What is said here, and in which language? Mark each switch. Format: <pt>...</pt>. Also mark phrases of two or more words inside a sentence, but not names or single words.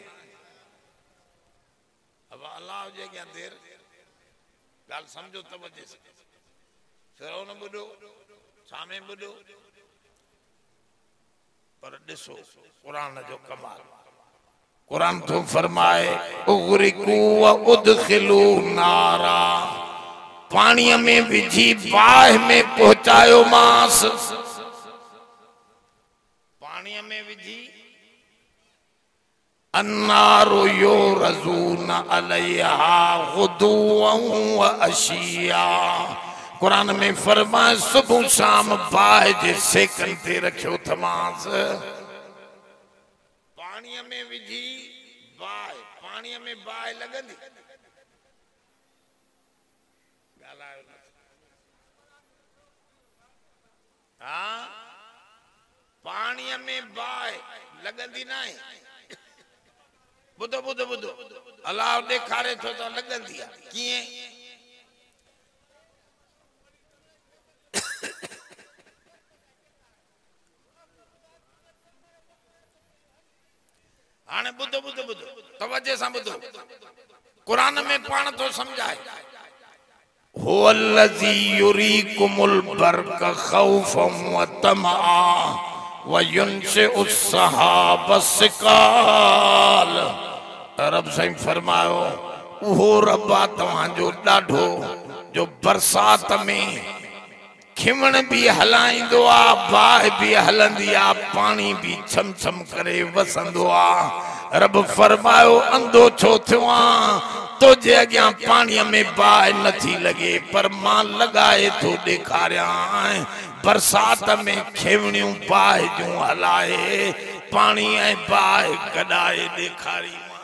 <sd>अब अल्लाह जे अॻियां देर, ॻाल्हि सम्झो तवजे सां। फिरौन ॿुधो, छा में ॿुधो, पर ॾिसो कुरान जो कमाल। कुरान तो फरमाए</sd> <ar>أغرقوا فأدخلوا نارا,</ar> <sd>पानी में विझी बाह में पहुंचायो मांस, पानी में विझी</sd> <ar>النار يعرضون عليها غدوا وعشيا.</ar> <sd>कुरान में फरमाए सुबह शाम बाह जे सेकन ते रखियो थमांस, पानी में विझी बाह, पानी में बाह लगंदी हाँ, पानी में बाह लगंदी ना है। बुधो बुधो बुधो अल्लाह ॾेखारे थो तो लगंदी आहे कीअं। हाने बुधो बुधो बुधो तवज्जो सां बुधो, कुरान में पाण तो समझाए</sd> <ar>هو الذي يريكم البرق خوفا وطمعا وينشئ السحاب الثقال.</ar> <sd>रब साईं फरमायो उहो रब आ तव्हांजो ॾाढो जो बरसात में खिमण भी हलाइंदो आ, बाह भी हलंदी आ, पानी भी छम छम करे वसंदो आ। रब फरमायो अंधो छो थियो आ, तुझे अॻियां पाणीअ में बाह नथी लगे, पर मां लगाए थो ॾेखारियां बरसात में खेवणियूं बाह जूं हलाए, पानी ऐं बाह कढाए ॾेखारी।</sd>